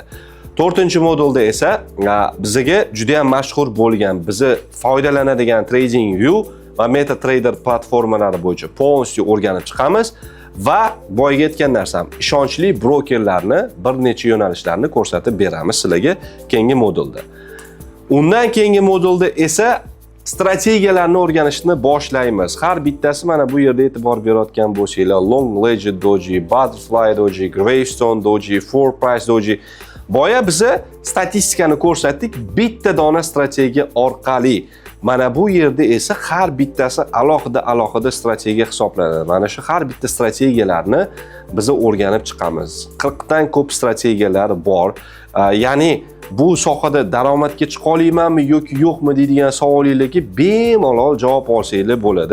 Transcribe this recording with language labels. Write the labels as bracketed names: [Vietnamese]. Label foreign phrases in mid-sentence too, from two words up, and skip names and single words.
[Uzbek] 4-modulda esa bizga juda ham mashhur bo'lgan, bizni foydalanadigan TradingView va MetaTrader platformalari bo'yicha polностью o'rganib chiqamiz va boyaga aytgan narsam, ishonchli brokerlarni bir necha yo'nalishlarni ko'rsatib beramiz sizlarga keyingi modulda. Undan keyingi modulda esa strategiyalarni o'rganishni boshlaymiz. Har bittasi mana bu yerda e'tibor berayotgan bo'lsanglar, Long Ledger Doji, Butterfly Doji, Gravestone Doji, Four Price Doji. Boya biza statistikani ko'rsatdik bitta dona strategiya orqali. Mana bu yerda esa har bittasi alohida strategiya hisoblanadi. Mana shu har bitta strategiyalarni biz o'rganib chiqamiz. 40 dan ko'p strategiyalar bor. Ya'ni bu sohada daromadga chiqa olamanmi yoki yo'qmi deydigan savolingizga bemalol javob olsanglar bo'ladi.